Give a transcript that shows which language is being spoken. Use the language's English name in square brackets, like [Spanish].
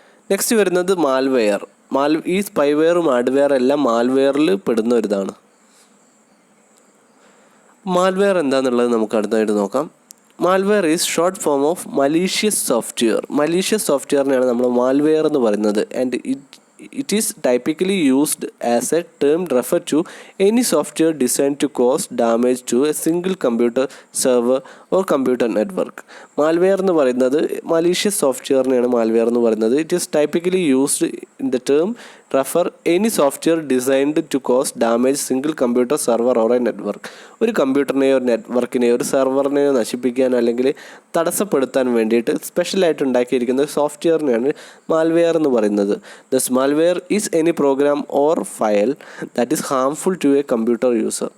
[Malayalam] Next വരുന്നത് malware. ഈ സ്പൈവെയറും hardware എല്ലാം മാൽവെയറിൽ പെടുന്ന ഒരു ഇതാണ്. മാൽവെയർ എന്താണെന്നുള്ളത് നമുക്ക് അടുത്തായിട്ട് നോക്കാം. [English] Malware is short form of malicious software. [Malayalam] Malicious സോഫ്റ്റ്വെയറിനെയാണ് നമ്മൾ മാൽവെയർ എന്ന് പറയുന്നത്. [English] And it is typically used as a term refer to any software designed to cause damage to a single computer server or computer network. [Malayalam] Malware എന്ന് പറയുന്നത് malicious softwareനെയാണ് malware എന്ന് പറയുന്നത്. [English] It is typically used in the term refer any software designed to cause damage single computer server or a network. [Malayalam] ഒരു കമ്പ്യൂട്ടറിനെയോ നെറ്റ്വർക്കിനെയോ ഒരു സെർവറിനെയോ നശിപ്പിക്കാൻ അല്ലെങ്കിൽ തടസ്സപ്പെടുത്താൻ വേണ്ടിയിട്ട് സ്പെഷ്യലായിട്ട് ഉണ്ടാക്കിയിരിക്കുന്ന സോഫ്റ്റ്വെയറിനെയാണ് മാൽവെയർ എന്ന് പറയുന്നത്. [English] Thus malware is any program or file that is harmful to a computer user.